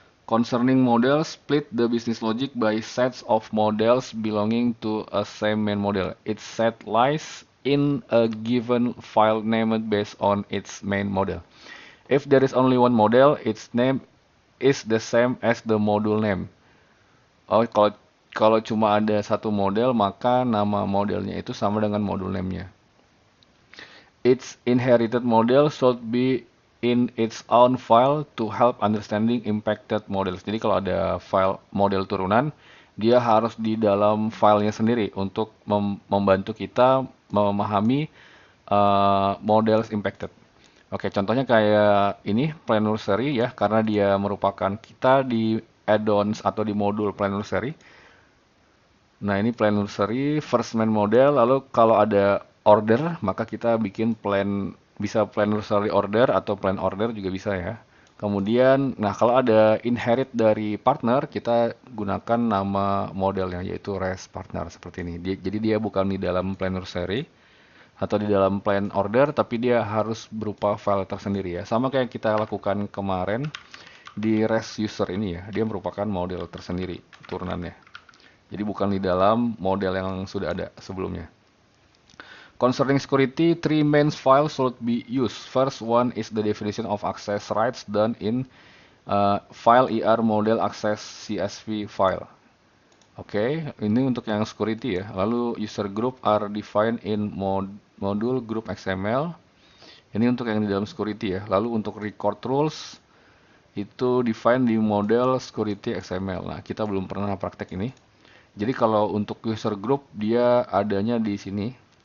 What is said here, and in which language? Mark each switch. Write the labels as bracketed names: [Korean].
[English] Concerning models, split the business logic by sets of models belonging to a same main model. Its set lies in a given file named based on its main model. If there is only one model, its name is the same as the module name. [Indonesian] Oh, kalau cuma ada satu model, maka nama modelnya itu sama dengan module name-nya. [English] Its inherited model should be in its own file to help understanding impacted models. [Indonesian] Jadi kalau ada file model turunan, dia harus di dalam filenya sendiri untuk membantu kita memahami [English] models impacted. [Indonesian] Oke, contohnya kayak ini Plan Nursery ya, karena dia merupakan kita di add-ons atau di modul Plan Nursery. Nah, ini Plan Nursery, first main model, lalu kalau ada order, maka kita bikin bisa plan nursery order atau plan order juga bisa ya. Kemudian, nah kalau ada inherit dari partner, kita gunakan nama modelnya yaitu res partner seperti ini. Jadi dia bukan di dalam plan nursery atau di dalam plan order, tapi dia harus berupa file tersendiri ya. Sama kayak kita lakukan kemarin di res user ini ya, dia merupakan model tersendiri turunannya. Jadi bukan di dalam model yang sudah ada sebelumnya. [English] Concerning security, three main files should be used. First one is the definition of access rights done in file er model access CSV file. [Indonesian] Oke, ini untuk yang security ya. [English] Lalu user group are defined in module group XML. [Indonesian] Ini untuk yang di dalam security ya. Lalu untuk record rules itu define di model security XML. Nah, kita belum pernah praktek ini. Jadi kalau untuk user group dia adanya di sini.